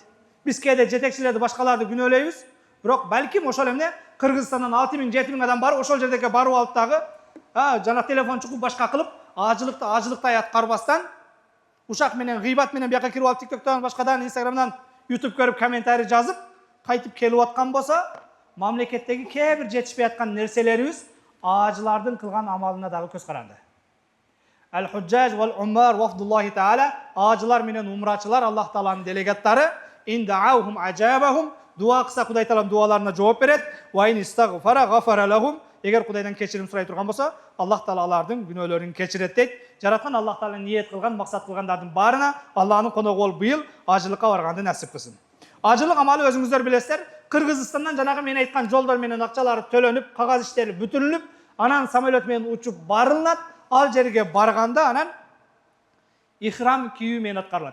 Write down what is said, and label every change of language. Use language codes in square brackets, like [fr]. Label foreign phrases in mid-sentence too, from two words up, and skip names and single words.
[ky] Биз кээде жетекчилерди, башкаларды күнөөлөйбүз, бирок балким ошол эмне Кыргызстандан 6000-7000 адам барып, ошол жердеке барып алып дагы, жана телефон чукуп башка кылып, ажылыктай аткарбастан, ушак менен, гыйбат менен бияка кирип алып TikToктон, башкадан, Instagramдан, YouTube көрүп, комментарий жазып, кайтып келип аткан болсо, мамлекеттеги кээ бир жетишпей аткан нерселерибиз ажылардын кылган амалына дагы көз каранды. [ar] الحجاج والعمار وفد الله تعالى, [ky] ажылар менен умрачылар, Аллах тааланын делегаттары, [ar] إن دعوه أجابهم, [ky] дуа кылса Кудай таалам дуаларына жооп берет. [ar] وإن استغفروه غفر لهم, [ky] эгер Кудайдан кечирим сурай турган болсо, Аллах таала алардын күнөөлөрүн кечирет дейт. Жараткан Аллах таала ниет кылган, максат кылгандардын барына Аллахнын коногу болуп быйыл ажылыкка барганды насип кылсын. Ажылык амалы өзүңүздөр билесиздер, Кыргызстандан жанагы мен айткан жолдор менен акчалары төлөнүп, кагаз иштери бүтүрүлүп, анан самолет менен учуп барылат, ал жерге барганда анан ихрам кийүү менен аткарылат.